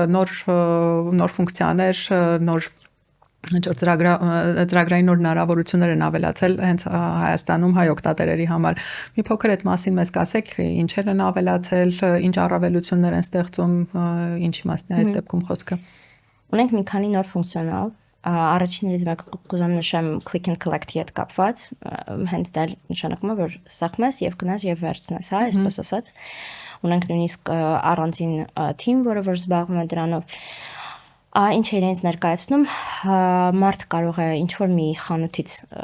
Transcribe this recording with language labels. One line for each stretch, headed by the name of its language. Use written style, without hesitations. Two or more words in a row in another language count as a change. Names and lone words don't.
Armenian: նոր ֆունկցիաներ, նոր ծրագրային նոր հնարավորություններ են ավելացել հենց Հայաստանում հայ օգտատերերի համար։ Մի փոքր այդ մասին մեզ կասեք, ինչեր են ավելացել, ինչ առավելություններ են ստեղծում, ինչի մասն է այս դեպքում խոսքը։ Ունենք մի քանի նոր ֆունկցիոնալ, առաջիններից մեկը կուզեմ նշեմ
English: click and collect-
Armenian: ի հետ կապված, հենց դա նշանակում է, որ սախում ես եւ գնաս եւ վերցնես, հա, այսպես ասած։ Ունենք նույնիսկ առանձին թիմ, որը որ զբաղվում է դրանով։ Ինչ է իրենց ներկայացնում, մարդ կարող է ինչ-որ մի խանութից,